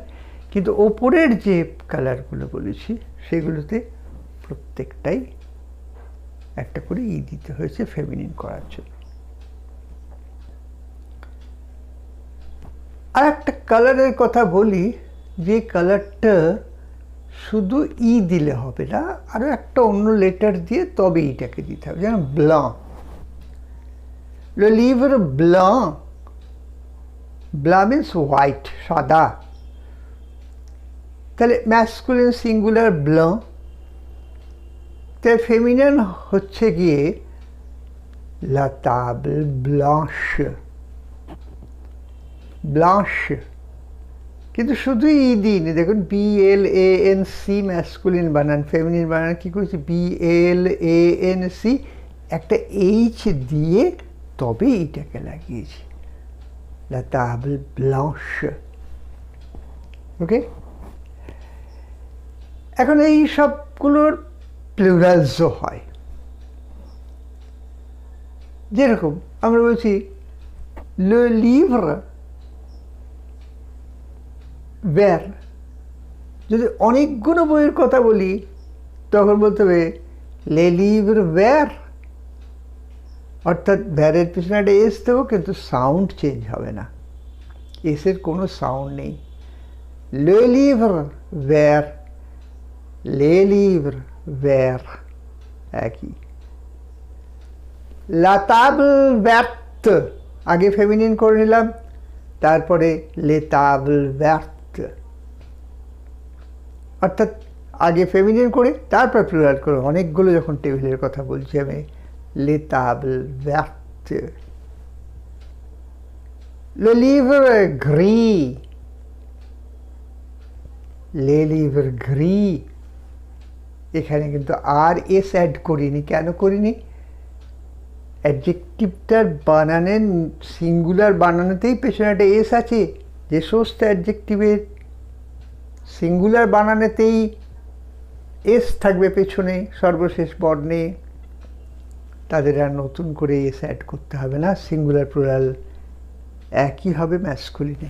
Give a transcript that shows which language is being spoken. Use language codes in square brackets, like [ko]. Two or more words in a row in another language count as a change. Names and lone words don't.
[bn] কিন্তু ওপরের যে কালারগুলো বলেছি সেগুলোতে প্রত্যেকটাই একটা করে ই দিতে হয়েছে ফেমিনিন করার জন্য। আর একটা কালারের কথা বলি, যে কালারটা শুধু ই দিলে হবে না, আরও একটা অন্য লেটার দিয়ে তবে ইটাকে দিতে হবে। যেমন ব্লাঁ, [fr] le livre blanc, blanc [en] means white, [bn] সাদা, তাহলে [en] masculine singular [bn] ব্লাঁ, তাই ফেমিনিন হচ্ছে গিয়ে [fr] la table blanche, blanche। [bn] কিন্তু শুধু ই দিইনি, দেখুন BLANC ম্যাসকুলিন বানান, ফেমিনিন বানান কি করেছি, BLANC, একটা এইচ দিয়ে তবে এইটাকে লাগিয়েছি, [fr] la table blanche। [bn] ওকে, এখন এই সবগুলোর প্লুরালসও হয়। যেরকম আমরা বলছি [fr] le livre vert, [bn] যদি অনেকগুলো বইয়ের কথা বলি তখন বলতে হবে [fr] le livre vert, [bn] অর্থাৎ ভ্যারের পিছনে একটা এস দেবো, কিন্তু সাউন্ড চেঞ্জ হবে না, এসের কোনো সাউন্ড নেই। [fr] le livre vert, les livres verts একই। la table verte [bn] আগে ফেমিনিন করে নিলাম, তারপরে [fr] les tables vertes, [bn] অর্থাৎ আগে ফেমিনিন করে তারপর প্লুরাল করে। অনেকগুলো যখন টেবিলের কথা বলছি আমি, [fr] les tables vertes। le livre gris, le livre gris, [bn] এখানে কিন্তু আর এস অ্যাড করিনি। কেন করিনি? অ্যাডজেক্টিভটার বানানের সিঙ্গুলার বানানোতেই পেছনে একটা এস আছে। যে সমস্ত অ্যাডজেক্টিভের সিঙ্গুলার বানানোতেই এস থাকবে পেছনে সর্বশেষ বর্ণে, তাদের আর নতুন করে এস অ্যাড করতে হবে না, [en] singular plural [bn] একই হবে ম্যাসকুলিনে।